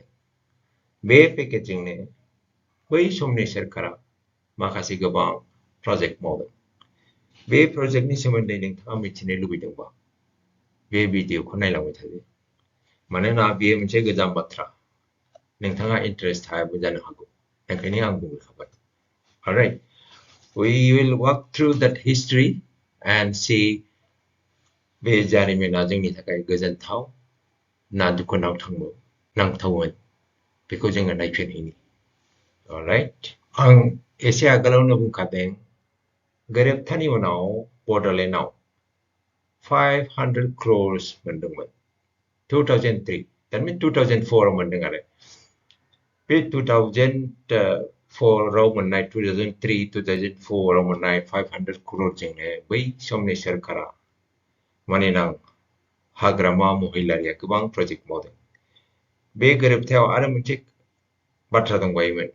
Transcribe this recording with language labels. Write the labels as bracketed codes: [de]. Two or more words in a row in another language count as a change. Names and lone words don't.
[brx] बे पेकेजजोंनो बै समनि सोरखारा माखासे गोबां प्रजेक्ट मावदों। बे प्रजेक्टनि सोमोन्दै नोंथाङा मिथिनो लुबैदोंबा बे भिडिअखौ नायलांबाय थादो। मानोना बेयो मोनसे गोजाम बाथ्रा। नोंथाङा इन्टारेस्ट थायाबो जानो हागौ। ओंखायनो आं बुंखाबाय। [en] Alright, we will walk through that history and see [brx] बे जारिमिना जोंनि थाखाय गोजोनथाव ना दुखुनांथावमोन बेखौ जोङो नायफिनहैनि। Alright, आं एसे आगोलावनो बुंखादों गोरोबथानि उनाव बड'लेण्डआव 500 crores मोनदोंमोन 2003 [en] that means [brx] 2004 आव मोनदों आरो बे 2004 आव मोननाय 2003 2004 आव मोननाय 500 crore जोंनो बै समनि सोरखारा मानिनां हाग्रामा महिलारिया गोबां प्रजेक्ट मावदों। बे गोरोबथायाव आरो मोनसे बाथ्रा दंबायोमोन।